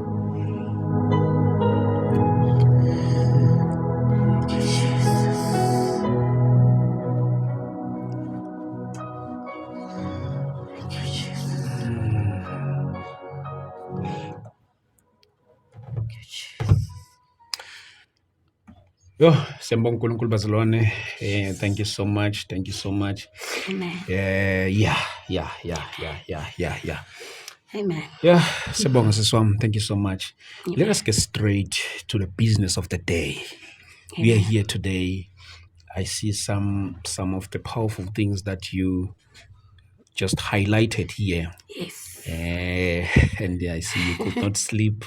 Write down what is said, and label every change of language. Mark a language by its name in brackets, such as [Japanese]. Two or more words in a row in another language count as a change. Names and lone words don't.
[English] Thank you, Jesus. Thank you, Jesus. Thank you, Jesus. [Zulu] Yo, siyambonga uNkulunkulu bazalwane. [English] Thank you so much. Thank you so much. Amen. Yeah. Amen. Yeah, [Zulu] siyabonga siswam. [English] Thank you so much. Let us get straight to the business of the day. We are Amen. here today. I see some of the powerful things that you just highlighted here. Yes. And I see you could not sleep.